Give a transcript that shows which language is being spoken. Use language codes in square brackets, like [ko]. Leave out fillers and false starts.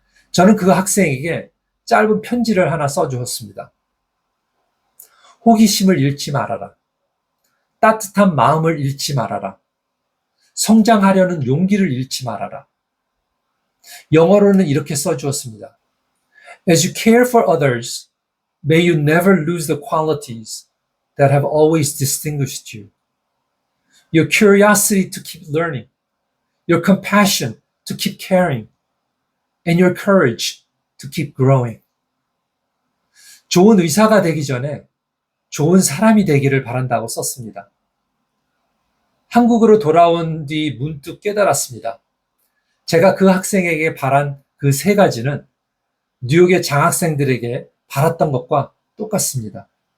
[ko] 저는 그 학생에게 짧은 편지를 하나 써주었습니다. 호기심을 잃지 말아라. 따뜻한 마음을 잃지 말아라. 성장하려는 용기를 잃지 말아라. 영어로는 이렇게 써주었습니다. [en] As you care for others, may you never lose the qualities that have always distinguished you. Your curiosity to keep learning, your compassion to keep caring, and your courage to keep growing. [ko] 좋은 의사가 되기 전에 좋은 사람이 되기를 바란다고 썼습니다. 한국으로 돌아온 뒤 문득 깨달았습니다. 제가 그 학생에게 바란 그 세 가지는 뉴욕의 장학생들에게 바랐던 것과 똑같습니다.